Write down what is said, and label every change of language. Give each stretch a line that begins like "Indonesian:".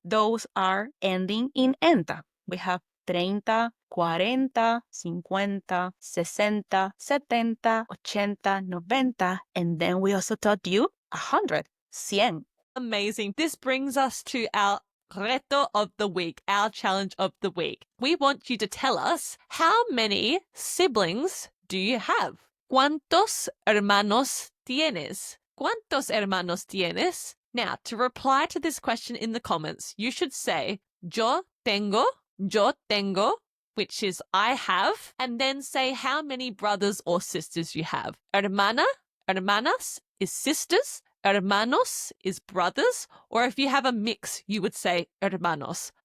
English: Those are ending in enta. We have 30, 40, 50, 60, 70, 80, 90, and then we also taught you 100, 100. Amazing. This brings us to our reto of the week, our challenge of the week. We want you to tell us, how many siblings do you have?
Spanish: ¿Cuántos hermanos tienes? ¿Cuántos hermanos tienes?
English: Now, to reply to this question in the comments, you should say,
Spanish: yo tengo,
English: which is I have, and then say how many brothers or sisters you have. Hermana, hermanas is sisters. Hermanos is brothers, or if you have a mix, you would say hermanos.